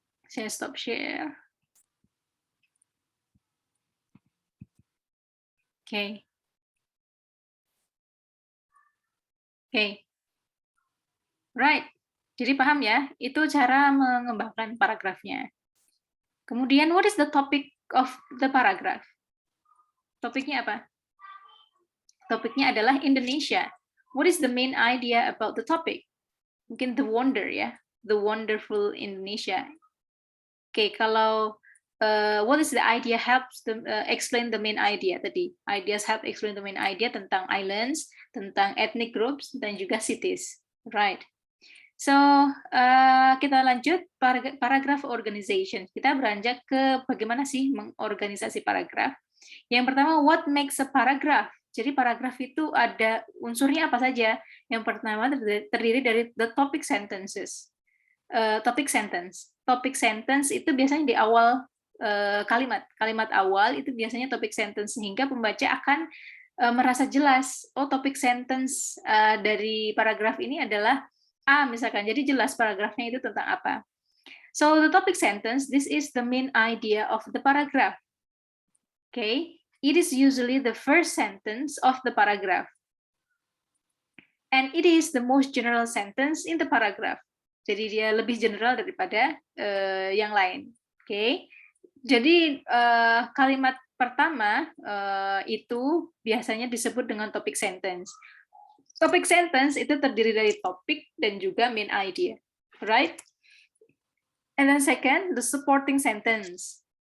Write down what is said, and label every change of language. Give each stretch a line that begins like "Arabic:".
Indonesian: Saya stop share. Oke.
English: Right.
Indonesian: Jadi paham ya, itu cara mengembangkan paragrafnya. Kemudian,
English: what is the topic of the paragraph?
Indonesian: Topiknya apa? Topiknya adalah Indonesia.
English: What is the main idea about the topic?
Indonesian: Mungkin
English: the wonder ya, the wonderful Indonesia.
Indonesian: Oke, kalau
English: what is the idea helps to explain the main idea
Indonesian: tadi.
English: Ideas help explain the main idea tentang islands, tentang ethnic groups,
Indonesian: dan juga
English: cities. Right. So,
Indonesian: kita lanjut paragraph organization. Kita beranjak ke bagaimana sih mengorganisasi paragraf. Yang pertama,
English: what makes a paragraph?
Indonesian: Jadi paragraf itu ada unsurnya apa saja. Yang pertama terdiri dari the topic sentences. Topic sentence. Topic sentence itu biasanya di awal kalimat. Kalimat awal itu biasanya topic sentence, sehingga pembaca akan merasa jelas, oh topic sentence dari paragraf ini adalah misalkan, jadi jelas paragrafnya itu tentang apa.
English: So the topic sentence, this is the main idea of the paragraph. Okay, it is usually the first sentence of the paragraph, and it is the most general sentence in the paragraph.
Indonesian: Jadi dia lebih general daripada yang lain. Okay, jadi kalimat pertama itu biasanya disebut dengan topic sentence. Topic sentence itu terdiri dari topik dan juga main idea,
English: right? And then second, the supporting sentence.